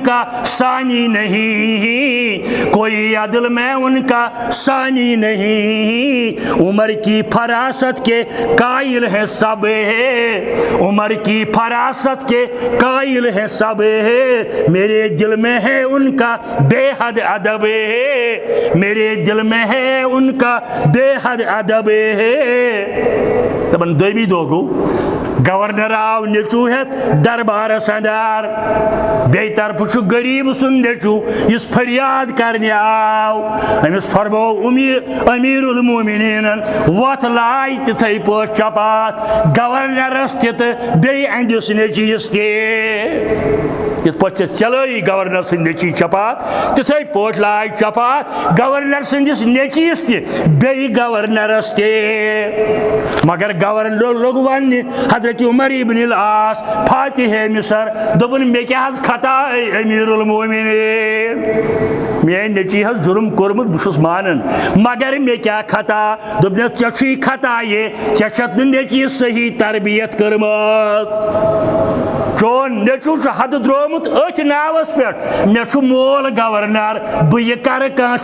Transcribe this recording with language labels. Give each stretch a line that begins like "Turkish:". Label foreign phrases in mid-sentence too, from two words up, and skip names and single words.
Urdu: کا ثانی نہیں کوئی عدل میں ان کا ثانی نہیں عمر کی فراست کے قائل ہے سب عمر کی فراست کے قائل ہے سب میرے دل میں ہے ان کا بے حد ادب میرے دل میں ہے ان کا بے حد ادب
Kashmiri: دپان دویمی دۄہ گوٚو گورنر آو نیچو ہیتھ دربارس اندر بیٚیہِ طرفہٕ چھُ غریٖب سُنٛد نیچو یُس فریاد کرنہِ آو أمِس فرموو امیر المومنیٖنن وۄتھ لاے تِتھٕے پٲٹھۍ چپات گورنرس تہِ تہٕ بیٚیہِ أہنٛدِس نیچوِس تہِ یِتھ پٲٹھۍ ژےٚ چلٲیی گورنر سٕنٛدۍ نیچی چپات تِتھٕے پٲٹھۍ لاے چپات گورنر سٕنٛدِس نیچوِس تہِ بیٚیہِ گورنرس تہِ مگر گورنر لوٚگ وننہِ حضرت عمر ابن العاص فاتح مصر دوٚپُن مےٚ کیٛاہ حظ خطا امیر المومنیٖن میٛانہِ نیچی حظ جُرم کوٚرمُت بہٕ چھُس مانان مگر مےٚ کیٛاہ خطا دوٚپنَس ژےٚ چھُے خطا یہِ ژےٚ چھَتھ نہٕ نیچی صحیح تربیت کٔرمٕژ چون نیچو چھُ حدٕ درٛومُت أتھۍ ناوس پٮ۪ٹھ مےٚ چھُ مول گورنر بہٕ یہِ کرٕ کانٛہہ